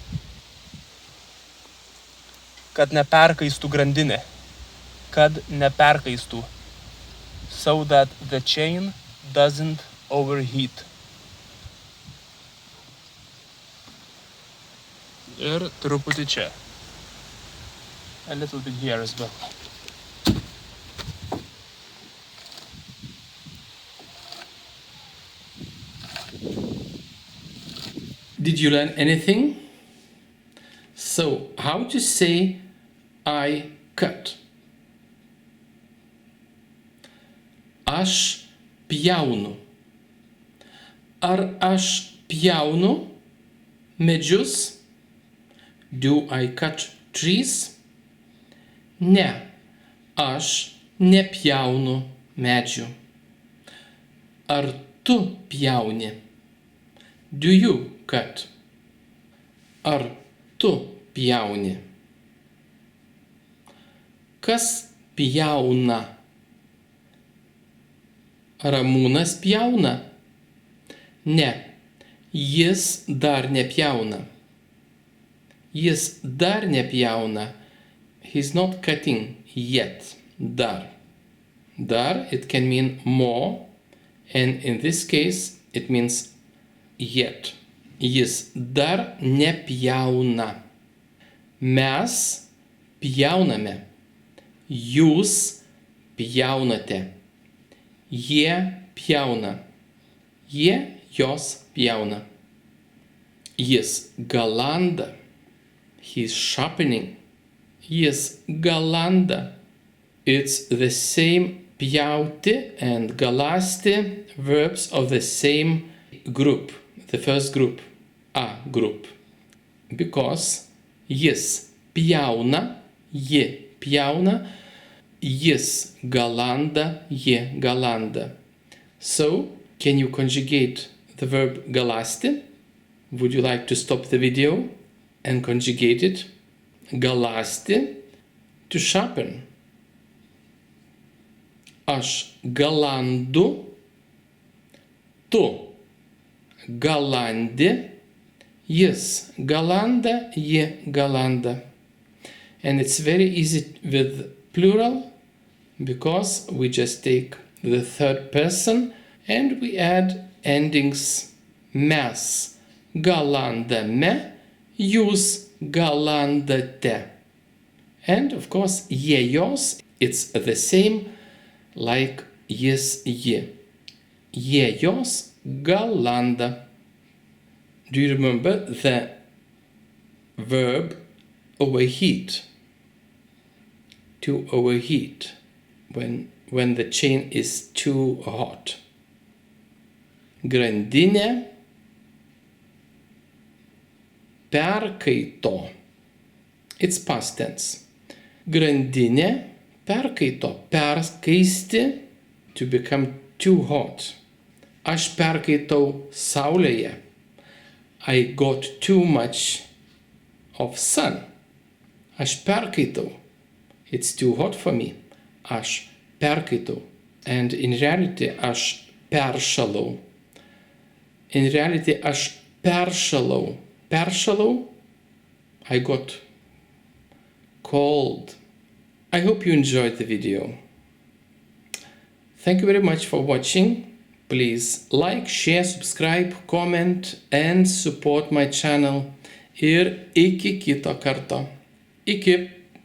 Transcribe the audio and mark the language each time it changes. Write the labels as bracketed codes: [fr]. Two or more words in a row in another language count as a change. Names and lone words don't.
[lt] Kad neperkaistų grandinė. Kad neperkaistų. [en] So that the chain doesn't overheat. [lt] Ir truputį čia. [en] A little bit here as well. Did you learn anything? So, how to say I cut? [lt] Aš pjaunu. Ar aš pjaunu medžius? [en] Do I cut trees? [lt] Ne, aš nepjaunu medžių. Ar tu pjauni? Do you cut? Ar tu pjauni? Kas pjauna? Ramūnas pjauna? Ne, jis dar nepjauna. Jis dar nepjauna. [en] He's not cutting yet. [lt] Dar. Dar, [en] it can mean more, and in this case, it means yet. [lt] Jis dar nepjauna. Mes pjauname. Jūs pjaunate. Jie pjauna. Jie, jos pjauna. Jis galanda. [en] He's sharpening. [lt] Jis galanda. [en] It's the same pjauti and galasti verbs of the same group. The first group. A group. [lt] Because jis pjauna, ji pjauna, jis galanda, ji galanda. [en] So, can you conjugate the verb galasti? Would you like to stop the video and conjugate it? Galasti, to sharpen. [lt] Aš galandu, tu galandi, jis galanda, ji galanda. [en] And it's very easy with plural because we just take the third person and we add endings. [lt] Mes galandame, jūs galandate. [en] And of course, [lt] jie, jos, [en] it's the same like jis, ji. [lt] Jie, jos galanda. [en] Do you remember the verb overheat? To overheat, when the chain is too hot. [lt] Grandinė perkaito. [en] It's past tense. [lt] Grandinė perkaito. Perkaisti, [en] to become too hot. [lt] Aš perkaitau saulėje. [en] I got too much of sun. [lt] Aš perkaitau. [en] It's too hot for me. [lt] Aš perkaitau. [en] And in reality, [lt] aš peršalau. [en] In reality, [lt] aš peršalau. Peršalau, [en] I got cold. I hope you enjoyed the video. Thank you very much for watching. Please like, share, subscribe, comment and support my channel. [lt] Ir iki kito karto. Iki.